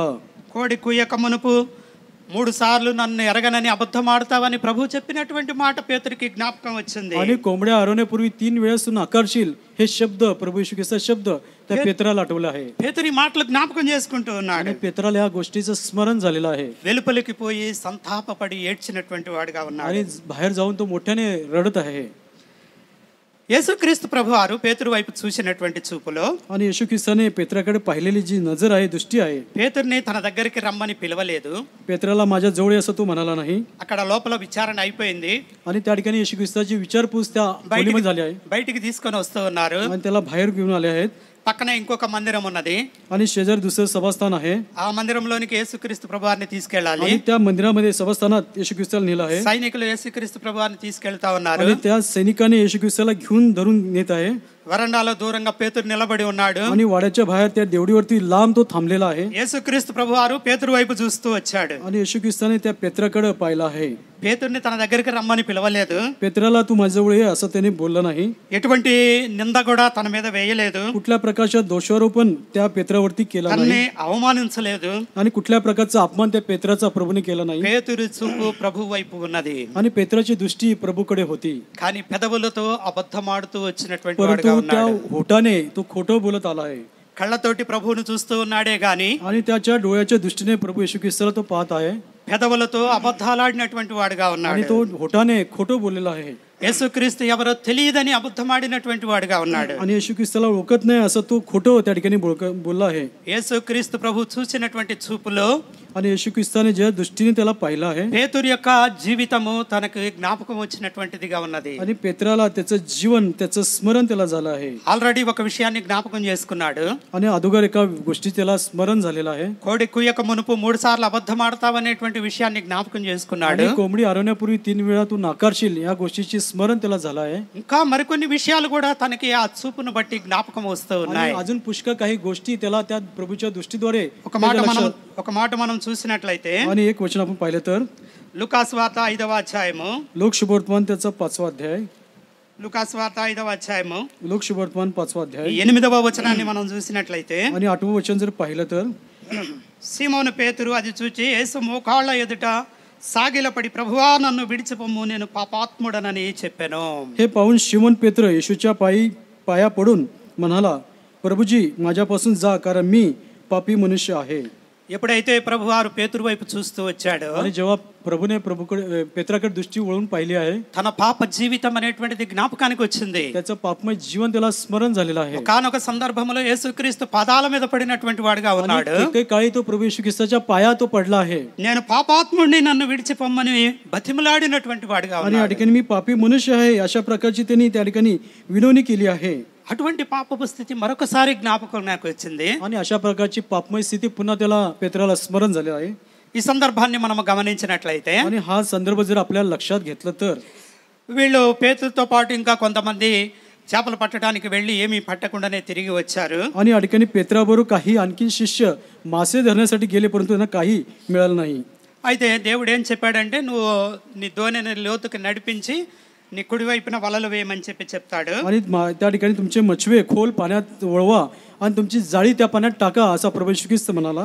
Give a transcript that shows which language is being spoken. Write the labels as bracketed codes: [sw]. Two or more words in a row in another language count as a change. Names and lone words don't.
[te] కోడి కూయక మునుపు 3 సార్లు నన్ను ఎరగనని అబద్ధం ఆడతావని ప్రభు చెప్పినటువంటి మాట పేతురికి జ్ఞాపకం వచ్చింది. [mr] आणि कोंबड्या आरवण्यापूर्वी 3 वेळेस तू नाकारशील हे शब्द प्रभू येशू ख्रिस्ताचा शब्द त्या पेत्राला आठवला आहे. [te] పేతురు ఈ మాటలు జ్ఞాపకం చేసుకుంటూ ఉన్నాడు. [mr] आणि पेत्राला या गोष्टीचं स्मरण झालेलं आहे. [te] వెలుపలికి పోయి సంతాపపడి ఏడ్చినటువంటి వాడుగా ఉన్నాడు. [mr] आणि बाहेर जाऊन तो मोठ्याने रडत आहे. [te] యేసుక్రీస్తు ప్రభువారు పేతురు వైపు చూసినటువంటి చూపులో [mr] आणि येशू ख्रिस्ताने पेत्राकडे पाहिलेली जी नजर आहे दृष्टी आहे. [te] పేతురుని తన దగ్గరికి రమ్మని పిలవలేదు. [mr] पेत्राला माझ्या जवळ ये असं तो म्हणाला नाही. [te] అక్కడ లోపల విచారణ అయిపోయింది. [mr] आणि त्या ठिकाणी येशू ख्रिस्ताची विचारपूस त्या खोलीमध्ये झाली आहे. [te] బయటికి తీసుకొని వస్తూ ఉన్నారు. [mr] आणि त्याला बाहेर घेऊन आले आहेत. [te] పక్కనే ఇంకొక మందిరం ఉన్నది. [mr] आणि शेजारी दुसरं सभास्थान आहे. [te] ఆ మందిరంలోనికి యేసుక్రీస్తు ప్రభువారిని తీసుకెళ్ళాలి. [mr] आणि त्या मंदिरामध्ये सभास्थानात येशू ख्रिस्ताला नेलं आहे. [te] సైనికులు యేసుక్రీస్తు ప్రభువారిని తీసుకెళ్తా ఉన్నారు. [mr] आणि त्या सैनिकाने येशू ख्रिस्ताला घेऊन धरून नेत आहे. [te] వరండాలో దూరంగా పేతురు నిలబడి ఉన్నాడు. [mr] आणि वाड्याच्या बाहेर त्या देवडीवरती लांब तो थांबलेला आहे. [te] యేసుక్రీస్తు ప్రభువారు పేతురు వైపు చూస్తూ వచ్చాడు. [mr] आणि येशू ख्रिस्ताने त्या पेत्राकडे पाहिलं आहे. [te] పేతుర్ని తన దగ్గరికి రమ్మని పిలవలేదు. [mr] पेत्राला तू माझ्याजवळ ये असं त्याने बोललं नाही. [te] ఎటువంటి నింద కూడా తన మీద వేయలేదు. [mr] कुठल्या प्रकारच्या दोषारोपण त्या पेत्रावरती केला नाही [te] తనని అవమానించలేదు. [mr] आणि कुठल्या प्रकारचा अपमान त्या पेत्राचा प्रभूने केला नाही. [te] పేతురు చూపు ప్రభు వైపు ఉన్నది. [mr] आणि पेत्राची दृष्टी प्रभूकडे होती. [te] కానీ పెదవులతో అబద్ధమాడుతూ వచ్చినటువంటి [mr] परंतु [te] వాడుగా [mr] त्या [te] ఉన్నాడు. [mr] होठाने तो खोटं बोलत आला आहे. [te] కళ్ళతోటి ప్రభువును చూస్తూ ఉన్నాడే గాని [mr] आणि त्याच्या डोळ्याच्या दृष्टीने प्रभू येशू ख्रिस्ताला तो पाहत आहे. [te] పెదవులతో అబద్ధాలాడినటువంటి వాడుగా [mr] आणि [te] ఉన్నాడు. [mr] तो होठाने खोटं बोललेला आहे. [te] యేసుక్రీస్తు ఎవరో తెలియదని అబద్ధమాడినటువంటి వాడుగా ఉన్నాడు. [mr] आणि येशू ख्रिस्ताला ओळखत नाही असं तो खोटं त्या ठिकाणी बोलला आहे. [te] యేసుక్రీస్తు ప్రభు చూసినటువంటి చూపులో [mr] आणि येशू ख्रिस्ताने ज्या दृष्टीने त्याला पाहिलं आहे [te] పేతురు యొక్క జీవితము తనకు జ్ఞాపకం వచ్చినటువంటిదిగా ఉన్నది. [mr] आणि पेत्राला त्याचं जीवन त्याचं स्मरण त्याला झालं आहे. [te] ఆల్రెడీ ఒక విషయాన్ని జ్ఞాపకం చేసుకున్నాడు. [mr] आणि अगोदर एका गोष्टी त्याला स्मरण झालेलं आहे. [te] కోడి కుయ్యక మునుపు 3 సార్లు అబద్ధమాడతావనేటువంటి విషయాన్ని జ్ఞాపకం చేసుకున్నాడు. [mr] आणि कोंबडी आरवण्यापूर्वी 3 वेळा तू नाकारशील या गोष्टीची स्मरण त्याला झालं आहे. [te] ఇంకా మరికొన్ని విషయాలు కూడా తనకి ఆ చూపును బట్టి జ్ఞాపకం వస్తూ [mr] आणि [te] ఉన్నాయి. [mr] अजून पुष्कळ काही गोष्टी त्याला त्या प्रभूच्या दृष्टीद्वारे [te] ఒక మాట మనం చూసినట్లయితే [mr] आणि एक वचन आपण पाहिलं तर [te] లూకాసు వార్త 5వ అధ్యాయము [mr] लोकशुभवर्तमान त्याचा 5वा अध्याय [te] లూకాసు వార్త 5వ అధ్యాయము [mr] लोकशुभवर्तमान 5वा अध्याय [te] 8వ వచనాన్ని మనం చూసినట్లయితే [mr] आणि 8वं वचन जर पाहिलं तर [te] సీమోను పేతురు అది చూచి యేసు మోకాళ్ళ ఎదుట సాగిలపడి ప్రభువా నన్ను విడిచిపొమ్ము నేను పాపాత్ముడనని చెప్పాను. [mr] हे पाहून शिमोन पेत्र येशूच्या पाया पडून म्हणाला प्रभुजी माझ्यापासून जा कारण मी पापी मनुष्य आहे. [te] ఎప్పుడైతే ప్రభువారు పేతురు వైపు చూస్తూ వచ్చాడో [mr] आणि जेव्हा प्रभूने प्रभूकडे पेत्राकडे दृष्टी वळून पाहिली आहे [te] తన పాప జీవితం అనేటువంటిది జ్ఞాపకానికి వచ్చింది. [mr] त्याचं पापमय जीवन त्याला स्मरण झालेलं आहे. [te] ఒకానొక సందర్భంలో యేసుక్రీస్తు పాదాల మీద పడినటువంటి వాడుగా ఉన్నాడు. [mr] काही काळी तो प्रभू येशू ख्रिस्ताच्या पाया तो पडला आहे. [te] నేను పాపాత్ముడిని నన్ను విడిచిపోమ్మని బతిమలాడినటువంటి వాడుగా [mr] आणि या [te] ఉన్నాడు. [mr] ठिकाणी मी पापी मनुष्य आहे अशा प्रकारची त्यांनी त्या ठिकाणी विनवणी केली आहे. [te] అటువంటి పాపపు స్థితి మరొకసారి జ్ఞాపకం నాకు వచ్చింది. [mr] आणि अशा प्रकारची पापमय स्थिती पुन्हा त्याला पेत्राला स्मरण झाले आहे. [te] ఈ సందర్భాన్ని మనం గమనించినట్లయితే [mr] आणि हा संदर्भ जर आपल्याला लक्षात घेतलं तर [te] వీళ్ళు పేతురుతో పాటు ఇంకా కొంతమంది చేపలు పట్టడానికి వెళ్ళి ఏమీ పట్టకుండానే తిరిగి వచ్చారు. [mr] आणि या ठिकाणी पेत्राबरोबर काही आणखी शिष्य मासे धरण्यासाठी गेले परंतु त्यांना काही मिळालं नाही. [te] అయితే దేవుడు ఏం చెప్పాడంటే నువ్వు నీ దోణిని లోతుకి నడిపించి నీ కుడివైపున వలలు వేయమని చెప్తాడు. [mr] आणि त्या ठिकाणी तुमचे मछवे खोल पाण्यात वळवा आणि तुमची जाळी त्या पाण्यात टाका असा प्रभू येशू ख्रिस्त म्हणाला.